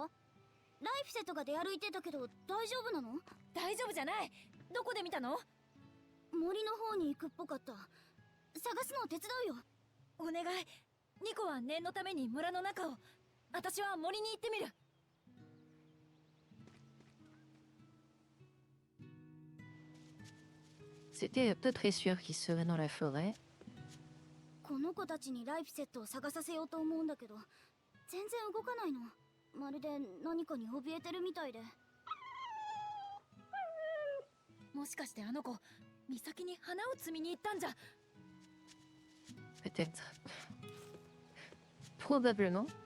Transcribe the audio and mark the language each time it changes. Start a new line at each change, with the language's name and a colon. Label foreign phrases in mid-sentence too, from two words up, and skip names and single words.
Japanese: ライフセットが出歩いてたけど大丈夫なの？大丈夫じゃない。どこで見たの？森の方に行くっぽかった。探すのを手伝うよ。お願い。ニコは念のために村の中を。私は森に行ってみる。
French: C'était à peu près sûr qu'il serait dans la forêt.
Japanese: この子たちにライフセットを探させようと思うんだけど、全然動かないの。まるで何かに怯えてるみたいで。もしかしてあの子、岬に花を摘みに行ったんじゃ。
French: Peut-être. Probablement.